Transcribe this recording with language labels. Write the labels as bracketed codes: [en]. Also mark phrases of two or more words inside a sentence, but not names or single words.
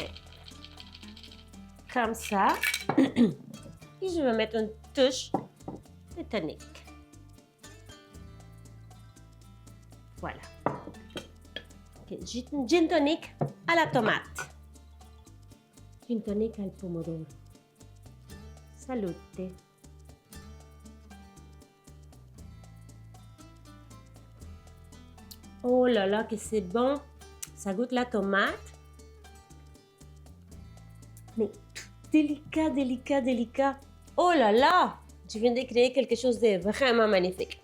[fr] Comme ça. Et je vais mettre une touche de tonic. Voilà. Okay. Gin tonic à la tomate. [it] Gin tonic al pomodoro. Salute. [fr] Oh là là, que c'est bon. Ça goûte la tomate. Mais délicat, délicat, délicat. Oh là là, je viens de créer quelque chose de vraiment magnifique.